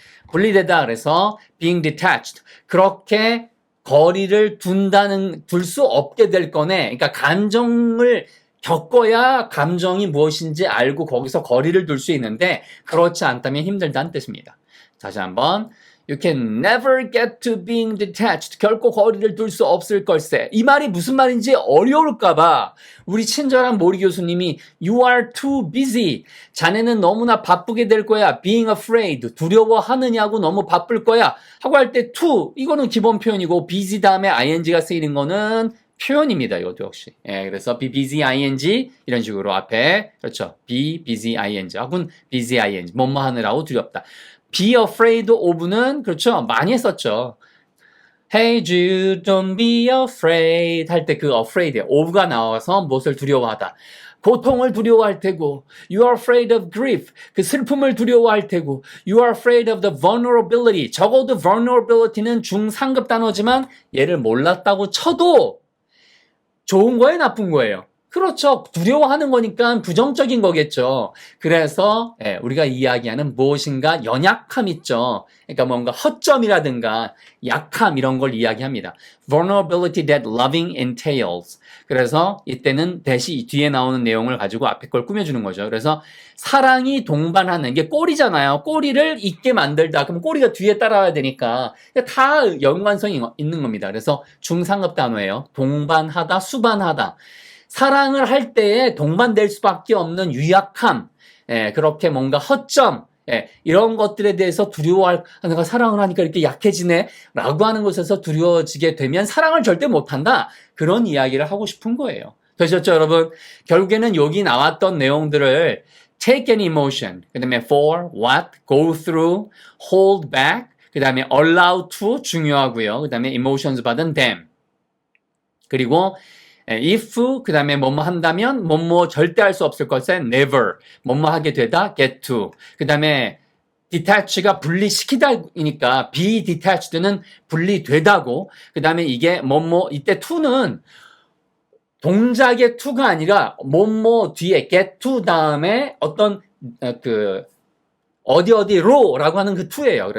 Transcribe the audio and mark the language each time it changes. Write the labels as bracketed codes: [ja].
[ko] 분리되다 그래서 [en] being detached [ko] 그렇게 거리를 둘 수 없게 될 거네. 그러니까 감정을 겪어야 감정이 무엇인지 알고 거기서 거리를 둘 수 있는데 그렇지 않다면 힘들다는 뜻입니다. 다시 한번 [en] You can never get to being detached. [ko] 결코 거리를 둘 수 없을 걸세. 이 말이 무슨 말인지 어려울까봐 우리 친절한 모리 교수님이 [en] You are too busy. [ko] 자네는 너무나 바쁘게 될 거야. [en] Being afraid. [ko] 두려워하느냐고 너무 바쁠 거야. 하고 할 때 to 이거는 기본 표현이고 busy 다음에 ing가 쓰이는 거는 표현입니다. 이것도 역시. 예, 그래서 be busy ing 이런 식으로 앞에 그렇죠. be busy ing 혹은 busy ing 뭐뭐 하느라고 두렵다. Be afraid of는 그렇죠. 많이 했었죠. [en] Hey Jude, don't be afraid [ko] 할 때 그 afraid에 of가 나와서 무엇을 두려워하다. 고통을 두려워할 테고, [en] you are afraid of grief. [ko] 그 슬픔을 두려워할 테고, [en] you are afraid of the vulnerability. [ko] 적어도 vulnerability는 중상급 단어지만 얘를 몰랐다고 쳐도 좋은 거예요, 나쁜 거예요? 그렇죠. 두려워하는 거니까 부정적인 거겠죠. 그래서 우리가 이야기하는 무엇인가 연약함 있죠. 그러니까 뭔가 허점이라든가 약함 이런 걸 이야기합니다. [en] Vulnerability that loving entails. [ko] 그래서 이때는 대시 뒤에 나오는 내용을 가지고 앞에 걸 꾸며주는 거죠. 그래서 사랑이 동반하는 이게 꼬리잖아요. 꼬리를 있게 만들다. 그럼 꼬리가 뒤에 따라와야 되니까 다 연관성이 있는 겁니다. 그래서 중상급 단어예요. 동반하다, 수반하다. 사랑을 할 때에 동반될 수밖에 없는 유약함, 그렇게 뭔가 허점, 이런 것들에 대해서 두려워할, 내가 사랑을 하니까 이렇게 약해지네? 라고 하는 것에서 두려워지게 되면 사랑을 절대 못한다. 그런 이야기를 하고 싶은 거예요. 되셨죠, 여러분? 결국에는 여기 나왔던 내용들을 take an emotion, 그 다음에 for, what, go through, hold back, 그 다음에 allow to 중요하고요. 그 다음에 emotions 받은 them. 그리고 if 그 다음에 뭐뭐 한다면 뭐뭐 절대 할 수 없을 것에 never 뭐뭐 하게 되다 get to 그 다음에 detach가 분리시키다이니까 be detached는 분리되다고 그 다음에 이게 뭐뭐 이때 to는 동작의 to가 아니라 뭐뭐 뒤에 get to 다음에 어떤 어디로라고 하는 그 to예요.